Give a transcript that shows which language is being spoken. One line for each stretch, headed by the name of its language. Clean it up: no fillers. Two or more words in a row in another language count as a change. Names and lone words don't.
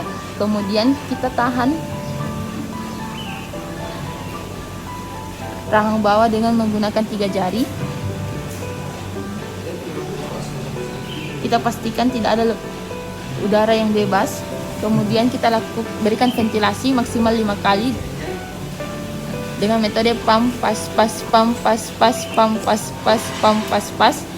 Indonesian: Kemudian kita tahan rahang bawah dengan menggunakan 3 jari. Kita pastikan tidak ada udara yang bebas. Kemudian kita berikan ventilasi maksimal 5 kali dengan metode pump pas pas pump pas pas pump pas pas pump pas pas.